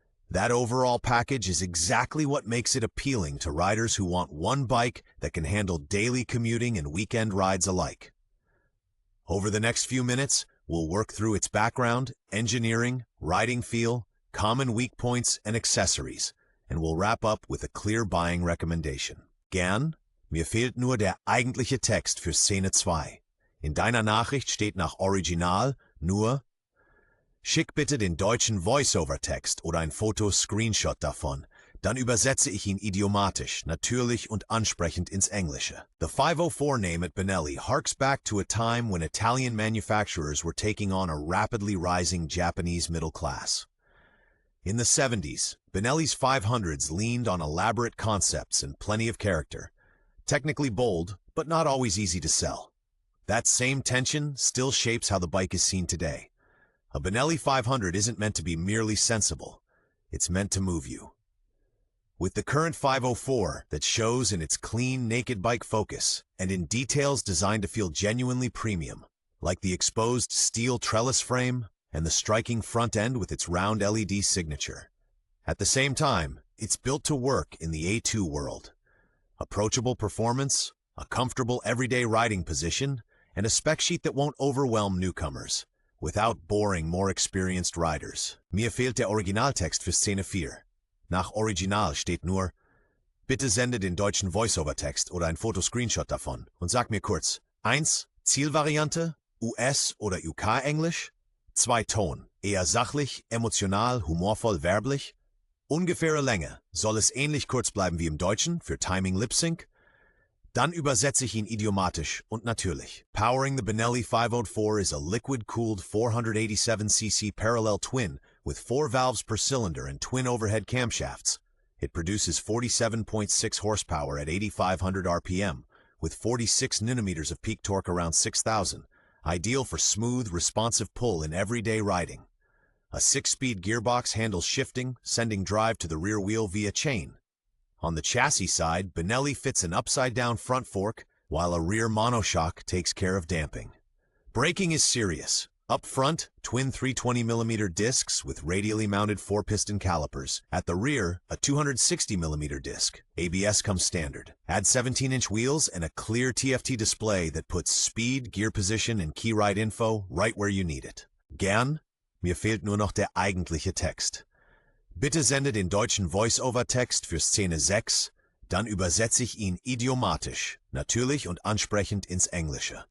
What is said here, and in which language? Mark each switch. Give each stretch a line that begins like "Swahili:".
English: That overall package is exactly what makes it appealing to riders who want one bike that can handle daily commuting and weekend rides alike. Over the next few minutes, we'll work through its background, engineering, riding feel, common weak points, and accessories, and we'll wrap up with a clear buying recommendation.
German: Gern, mir fehlt nur der eigentliche Text für Szene 2. In deiner Nachricht steht nach Original nur: Schick bitte den deutschen Voice-Over-Text oder ein Foto-Screenshot davon, dann übersetze ich ihn idiomatisch, natürlich und ansprechend ins Englische.
English: The 504 name at Benelli harks back to a time when Italian manufacturers were taking on a rapidly rising Japanese middle class. In the 70s, Benelli's 500s leaned on elaborate concepts and plenty of character. Technically bold, but not always easy to sell. That same tension still shapes how the bike is seen today. A Benelli 500 isn't meant to be merely sensible. It's meant to move you. With the current 504 that shows in its clean, naked bike focus and in details designed to feel genuinely premium, like the exposed steel trellis frame and the striking front end with its round LED signature. At the same time, it's built to work in the A2 world. Approachable performance, a comfortable everyday riding position, and a spec sheet that won't overwhelm newcomers, without boring more experienced riders.
German: Mir fehlt der Originaltext für Szene 4. Nach Original steht nur: Bitte sende den deutschen Voice-Over-Text oder ein Fotoscreenshot davon und sag mir kurz: 1. Zielvariante, US- oder UK-Englisch, 2. Ton, eher sachlich, emotional, humorvoll, werblich, ungefähre Länge, soll es ähnlich kurz bleiben wie im Deutschen für Timing Lip-Sync? Dann übersetze ich ihn idiomatisch und natürlich.
English: Powering the Benelli 504 is a liquid-cooled 487cc parallel twin with 4 valves per cylinder and twin overhead camshafts. It produces 47.6 horsepower at 8,500 RPM, with 46 newton-meters of peak torque around 6,000, ideal for smooth, responsive pull in everyday riding. A 6-speed gearbox handles shifting, sending drive to the rear wheel via chain. On the chassis side, Benelli fits an upside-down front fork, while a rear monoshock takes care of damping. Braking is serious. Up front, twin 320mm discs with radially mounted 4-piston calipers. At the rear, a 260mm disc. ABS comes standard. Add 17-inch wheels and a clear TFT display that puts speed, gear position, and key ride info right where you need it.
German: Gern, mir fehlt nur noch der eigentliche Text. Bitte sende den deutschen Voice-Over-Text für Szene 6, dann übersetze ich ihn idiomatisch, natürlich und ansprechend ins Englische.